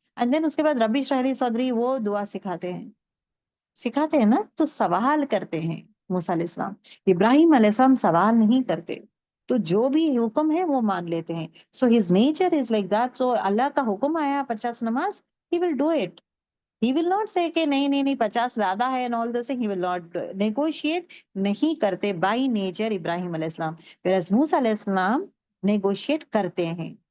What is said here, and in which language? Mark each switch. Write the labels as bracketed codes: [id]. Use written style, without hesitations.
[en] and then [ur] اس کے بعد ربی اشرح لی صدری وہ دعا سکھاتے ہیں نا. تو سوال کرتے ہیں موسیٰ علیہ السلام. ابراہیم علیہ السلام سوال نہیں کرتے، تو جو بھی حکم ہے وہ مان لیتے ہیں. [en] So his nature is like that. [ur] سو اللہ کا حکم آیا [en] 50 نماز، he will do it. He will not say [ur] کہ نہیں نہیں نہیں 50 زیادہ ہے [en] and all this thing. He will not negotiate. [ur] نہیں کرتے [en] by nature [ur] ابراہیم علیہ السلام. [en] Whereas [ur] موسیٰ علیہ السلام negotiate کرتے ہیں.